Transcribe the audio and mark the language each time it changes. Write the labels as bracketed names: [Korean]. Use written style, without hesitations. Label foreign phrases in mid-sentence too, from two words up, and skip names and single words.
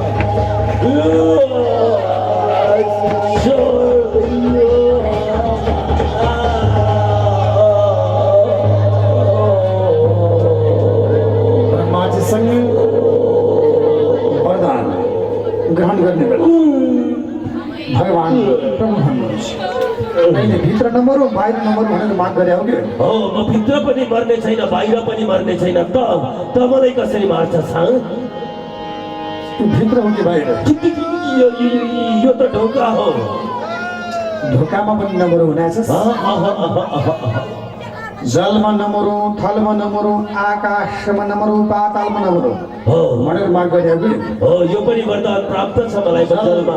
[Nepali] संग वरदान ग्रहण करने बेला भगवान प्रभु भन्नुहुन्छ मैले भित्र नमरौँ बाहिर नमरौँ भनेर माग गरे हो कि हो म भित्र पनि मर्ने छैन बाहिर पनि मर्ने छैन त मलाई कसरी मार्छस् हाँ तू भित्र हो कि बाहिर यो त ढोका हो ढोकामा पनि नमरौँ हुनेछ जलमा नमरौँ थलमा नमरौँ आकाशमा नमरौँ पातालमा नमरौँ हो भनेर माग गरे हो हो यो पनि वरदान प्राप्त छ मलाई जलमा